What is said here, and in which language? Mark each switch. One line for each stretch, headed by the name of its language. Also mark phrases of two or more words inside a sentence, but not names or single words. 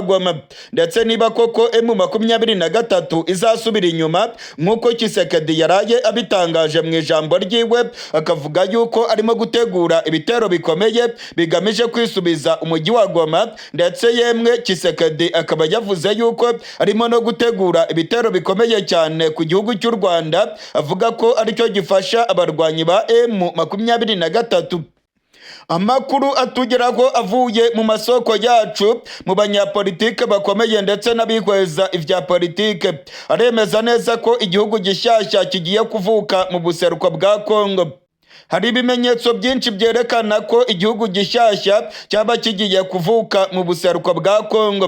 Kinyarwanda: Goma, ndetse niba koko M23 izasubira inyuma nk'uko Tshisekedi yaraye abitangaje mu ijambo ryiwe, akavuga yuko arimo gutegura ibitero bikomeye bigamije kwisubiza umujyi wa Goma, ndetse yemwe Tshisekedi akaba yavuze yuko arimo no gutegura ibitero bikomeye cyane ku gihugu cy'u Rwanda, avuga ko aricyo gifasha abarwanyi ba M23. Amakuru atugeraho avuye mu masoko yacu mu banyapolitike bakomeye ndetse n'abihweza ivya politike aremeza neza ko igihugu gishyashya kigiye kuvuka mu buseruko bwa Kongo. Hari ibimenyetso byinshi byerekana ko igihugu gishyashya cyaba kigiye kuvuka mu buseruko bwa Kongo.